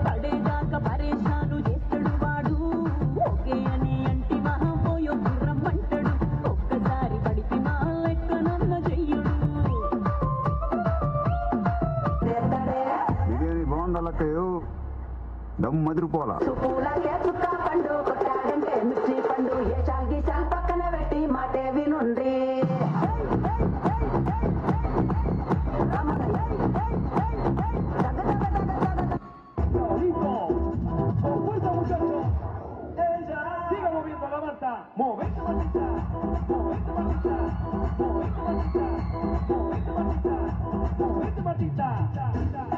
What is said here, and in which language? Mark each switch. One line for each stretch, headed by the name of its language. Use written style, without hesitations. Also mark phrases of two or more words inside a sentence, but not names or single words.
Telugu: పడేదాకా పరేషాను చేస్తాడు వాడు ఓకే అని అంటి మహాబోయో రమ్మంటాడు ఒక్కసారి పడికి మహా లెక్క నన్న చెయ్యడు బిర్యానీ బాగుండాలక్కయ్యో దమ్ మదిరిపోలా పూలకే చుక్క పండు కొట్టాడంటే మిర్చి పండు ఏ చాల్గి చాల్ పక్కన పెట్టి మాటే వినుండ్రి
Spanish: siga moviendo la manta movete mantita movete mantita movete mantita movete mantita movete mantita